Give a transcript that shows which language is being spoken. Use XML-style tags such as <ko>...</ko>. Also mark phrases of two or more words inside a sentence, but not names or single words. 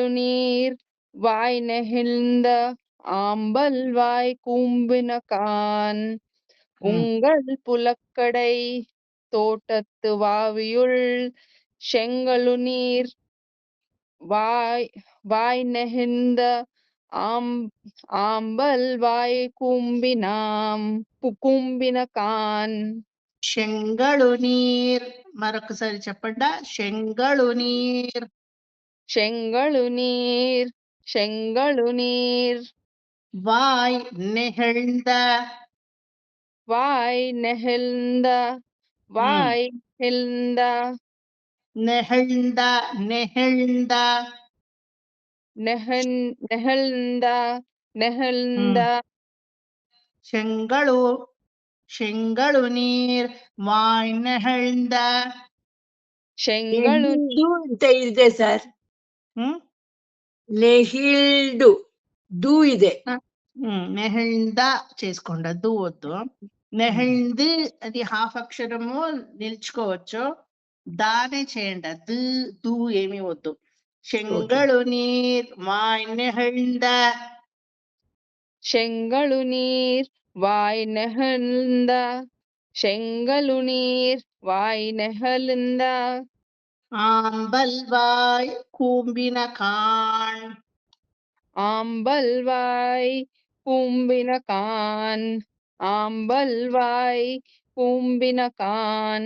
<ta>நீர் வாய் நெகிழ்ந்த ஆம்பல்வாய் கூம்பின கான் உங்கள் புலக்கடை தோட்டத்து வாவியுள் செங்கழு நீர் வாய் நெகிழ்ந்த ஆம்பல்வாய் கூம்பின கான் செங்கழு நீர்</ta> <te>మరొకసారి చెప్పండా</te> <ta>செங்கழு நீர் செங்கழு நீர் செங்கழு நீர் வாய் நெகிழ்ந்த வாய் நெகிழ்ந்த வாய் நெகிழ்ந்த நெகிழ்ந்த நெகிழ்ந்த நெகிழ்ந்த நெகிழ்ந்த செங்கழு செங்கழு நீர் வாய் நெகிழ்ந்த செங்கழு</ta> <kn>ನೆಹಿಲ್ಡು ಅಂತ ಇದೆ ಸರ್. ಹ್ಮ್ ನೆಹಿಲ್ಡು ದು ಇದೆ.</kn> <te>నెహిళ్ద చేసుకుండద్దు వద్దు నెహిళ్ది అది హాఫ్ అక్షరము నిల్చుకోవచ్చు దానే చేయండి దు దు ఏమీ వద్దు</te> <ta>செங்கழு நீர் வாய் நெகிழ்ந்த செங்கழு நீர் வாய் நெகிழ்ந்த செங்கழு நீர் வாய் நெகிழ்ந்த ஆம்பல்வாய் கூம்பின காண் ஆம்பல்வாய் கூம்பின கான் ஆம்பல்வாய் கூம்பின கான்</ta>